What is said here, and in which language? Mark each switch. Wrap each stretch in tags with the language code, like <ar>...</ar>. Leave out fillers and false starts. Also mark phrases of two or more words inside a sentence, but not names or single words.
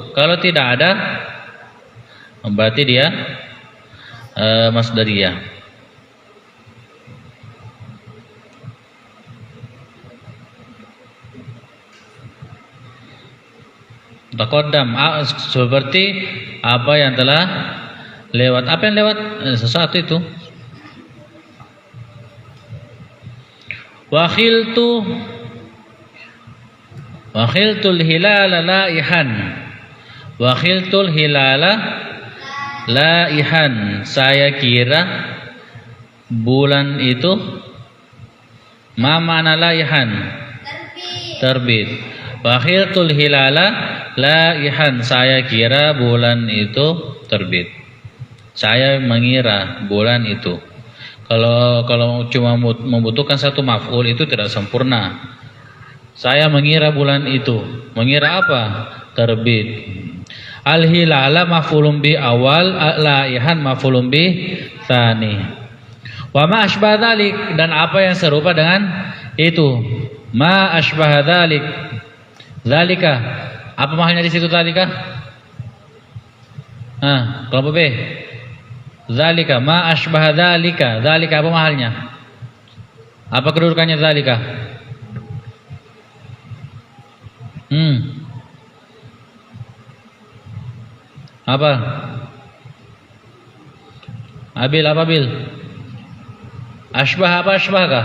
<id>Kalau tidak ada, berarti dia masdariyah. Taqaddam seperti apa yang telah lewat. Apa yang lewat? Sesuatu itu.</id> <ar>وخلت الهلال لائحا. وخلت الهلال لائحا.</ar> <id>Saya kira bulan itu</id> <ar>ما معنى لائحا?</ar> <id>Terbit.</id> <ar>وخلت الهلال لائحا.</ar> <id>Saya kira bulan itu terbit. Saya mengira bulan itu. Kalau cuma membutuhkan satu maf'ul itu tidak sempurna. Saya mengira bulan itu. Mengira apa? Terbit.</id> <ar>الهلال مفعول به أول لائحا مفعول به ثان. وما أشبه ذلك,</ar> <id>dan apa yang serupa dengan itu.</id> <ar>ما أشبه ذلك. ذلك.</ar> <id>Apa mahalnya di situ dzalika? Kelompok B.</id> <ar>ذلك، ما أشبه ذلك.</ar> <id>Dzalika apa mahalnya? Apa kedudukannya dzalika? Apa? Abil apa bil? Asbah apa asbahkah?</id>